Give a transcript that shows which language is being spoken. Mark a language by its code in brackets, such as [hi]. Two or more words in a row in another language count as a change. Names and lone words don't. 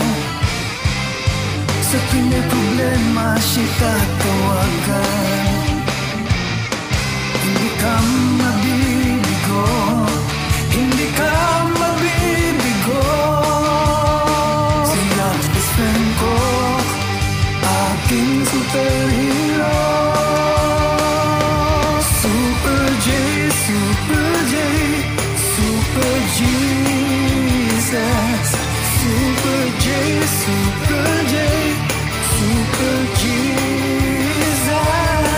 [tl] Sa tuwing may problema siya tatawagan. Hindi ka mabibigo, hindi ka mabibigo. Siya ang [en] best friend [tl] ko, aking superhero. Super J, Super J, Super Jesus. Super J, Super J, Super Jesus.